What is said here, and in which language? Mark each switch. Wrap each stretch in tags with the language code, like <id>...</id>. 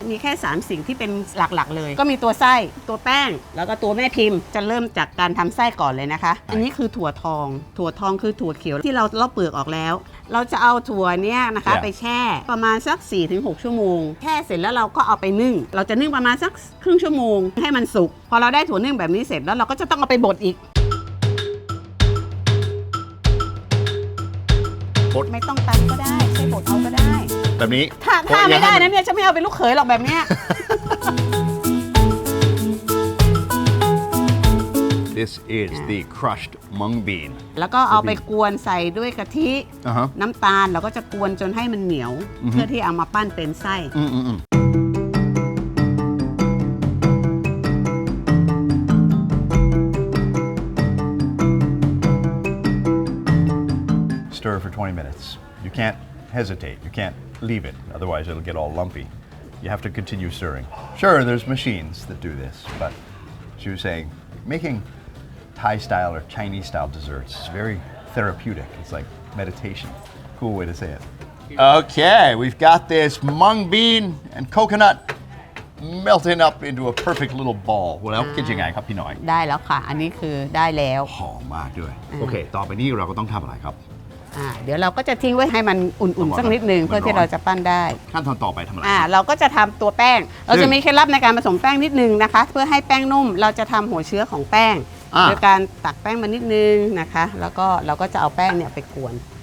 <th>มีแค่3สิ่งที่เป็นหลักๆเลยก็มีตัวไส้ตัวแป้งแล้วก็ตัวแม่พิมพ์จะเริ่มจากการทำไส้ก่อนเลยนะคะอันนี้คือถั่วทองคือถั่วเขียวที่เราลอกเปลือกออกแล้วเราจะเอาถั่วเนี้ยนะคะไปแช่ประมาณสัก 4-6 ชั่วโมงแช่เสร็จแล้วเราก็เอาไปนึ่งเราจะนึ่งประมาณสักครึ่งชั่วโมงให้มันสุกพอเราได้ถั่วนึ่งแบบนี้เสร็จแล้วเราก็จะต้องเอาไปบดอีกบดไม่ต้องตำก็ได้ใช้บดเอาก็ได้ แบบนี้ ถ้าไม่ได้นะเนี่ยฉันไม่เอาเป็นลูกเขยหรอกแบบเนี้ย</th> <en>This is the crushed mung bean</en> <th>แล้วก็เอาไปกวนใส่ด้วยกะทิ น้ำตาลเราก็จะกวนจนให้มันเหนียว เพื่อที่เอามาปั้นเป็นไส้</th> <en>minutes. You can't hesitate. You can't leave it. Otherwise, it'll get all lumpy. You have to continue stirring. Sure, there's machines that do this, but she was saying making Thai style or Chinese style desserts is very therapeutic. It's like meditation. Cool way to say it. Okay, we've got this mung bean and coconut melting up into a perfect little ball.</en> <th>แล้วคิดยังไงครับพี่หน่อย ได้แล้วค่ะ อันนี้คือได้แล้ว หอมมากด้วย โอเค ต่อไปนี้เราก็ต้องทำอะไรครับ เดี๋ยวเราก็จะทิ้งไว้ให้มันอุ่นๆสักนิดนึงเพื่อที่เราจะปั้นได้ ขั้นตอนต่อไปทำอะไร เราก็จะทำตัวแป้ง เราจะมีเคล็ดลับในการผสมแป้งนิดนึงนะคะ เพื่อให้แป้งนุ่มเราจะทำหัวเชื้อของแป้งโดยการตักแป้งมานิดนึงนะคะ แล้วก็เราก็จะเอาแป้งเนี่ยไปกวน</th>